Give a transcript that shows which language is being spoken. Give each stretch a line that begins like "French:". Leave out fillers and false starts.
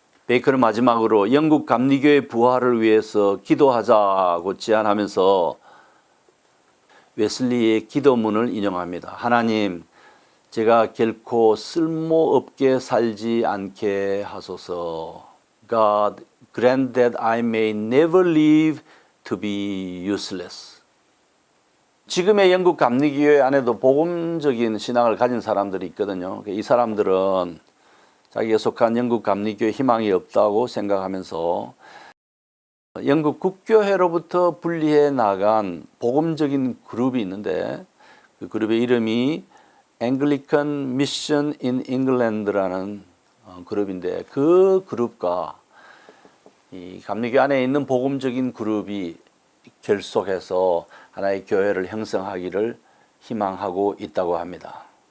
Korean: 베이컨은 마지막으로 영국 감리교의 부활을 위해서 기도하자고 제안하면서 웨슬리의 기도문을 인용합니다. 하나님, 제가 결코 쓸모없게 살지 않게 하소서.
English: God, grant that I may never live to be useless.
Korean: 지금의 영국 감리교회 안에도 복음적인 신앙을 가진 사람들이 있거든요. 이 사람들은 자기가 속한 영국 감리교회 희망이 없다고 생각하면서 영국 국교회로부터 분리해 나간 복음적인 그룹이 있는데 그 그룹의 이름이 Anglican Mission in England라는 그룹인데 그 그룹과 이 감리교 안에 있는 복음적인 그룹이 결속해서 하나의 교회를 형성하기를 희망하고 있다고 합니다.